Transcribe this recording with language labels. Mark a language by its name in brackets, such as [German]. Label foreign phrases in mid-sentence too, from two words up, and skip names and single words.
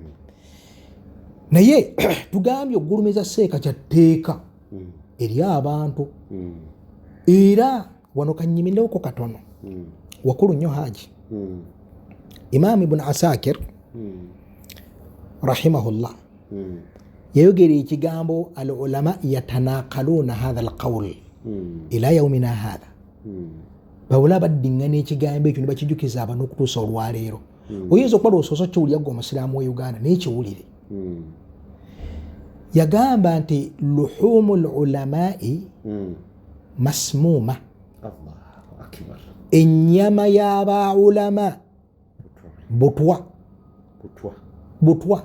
[Ganda] Naye tugambye okugulumiza Seeka kya tteeka eri abantu. Era wano kannyimindewoko katono wakulu nnyo Haaji Imam Ibn Asakir rahimahullah yayogera ekigambo [Arabic] العلماء يتناقلون هذا القول إلى يومنا هذا. [Ganda] Bawula baddiŋŋana ekigambo ekyo ne bakijukiza abantu okutuusa olwaleero. Oyinza okuba lwosoosa kiwulira gwe omusiraamu wa Uganda naye kiwulire. Yagamba nti [Arabic] لحوم العلماء مسمومة, [Ganda] ennyama y'abaulama butwa.